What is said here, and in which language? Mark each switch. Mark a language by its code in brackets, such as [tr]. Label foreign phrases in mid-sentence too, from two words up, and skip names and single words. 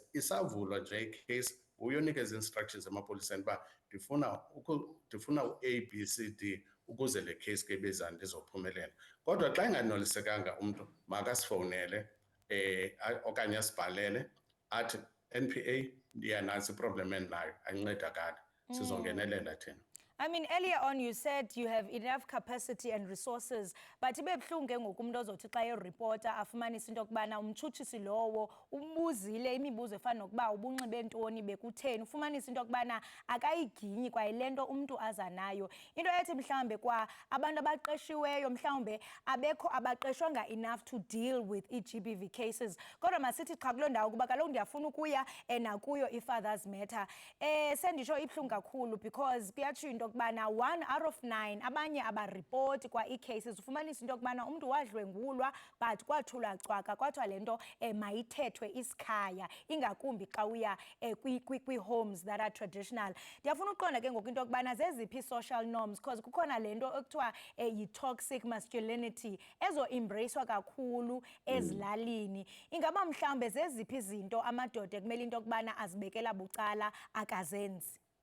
[xh] Isavulwa nje icase uyonikeza instructions emapoliseni uba ndifuna u-A, B, C, D ukuze le case ke bezani ndizophumelela. Kodwa xa enganolisekanga umntu makasifowunele okanye asibhalele athi NPA ndiyanansi iproblem endinayo ayincedakali, sizongenelela thina. [en] I mean, earlier on you said you have enough capacity and resources, but [xh] ibe buhlungu ke ngoku umuntu ozothi xa ereporter afumanise into yokubana umtshutshisi lowo umbuzile imibuzo efana nokuba ubunxibe ntoni bekutheni, ufumanise into yokubana akayiginyi kwayile nto umntu aza nayo. Into ethi mhlawumbe kwa abantu abaqeshiweyo mhlawumbe abekho abaqeshwanga [en] enough to deal with [xh] i-GBV cases. Kodwa masithi xa kuloo ndawo kuba kaloku ndiyafuna ukuya nakuyo i-Fathers Matter. Sendisho ibuhlungu kakhulu because kuyatsho into kubana [en] 1 out of 9 [xh] abanye abaripoti kwa i-cases. Ufumanisa into yokubana umntu wadlwengulwa but kwathula cwaka kwathiwa le nto mayithethwe isikhaya, ingakumbi xa uya kwi- [en] homes that are traditional. [xh] Ndiyafuna uqonda ke ngoku into yokubana zeziphi [en] social norms [xh] because kukhona le nto ekuthiwa yi- [en] toxic masculinity [xh] ezo-embracewa kakhulu ezilalini. Ingaba mhlawumbe zeziphi izinto amadoda ekumele into yokubana azibekela bucala akazenzi?